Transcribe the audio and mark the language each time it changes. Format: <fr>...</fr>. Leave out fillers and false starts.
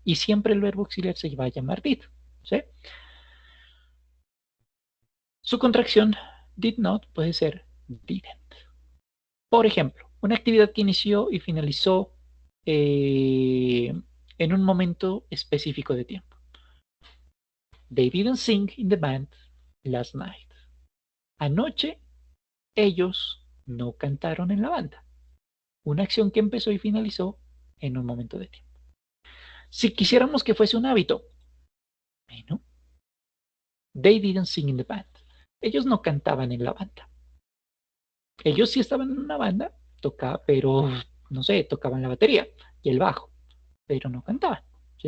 <es>Y siempre el verbo auxiliar se va a llamar did, ¿sí? Su contracción did not puede ser didn't. Por ejemplo, una actividad que inició y finalizó en un momento específico de tiempo.</es> <en>They didn't sing in the band last night.</en> <es>Anoche ellos no cantaron en la banda. Una acción que empezó y finalizó en un momento de tiempo. Si quisiéramos que fuese un hábito, bueno,</es> <en>they didn't sing in the band.</en> <es>Ellos no cantaban en la banda. Ellos sí estaban en una banda, tocaba, pero no sé, tocaban la batería y el bajo, pero no cantaban. ¿Sí?</es>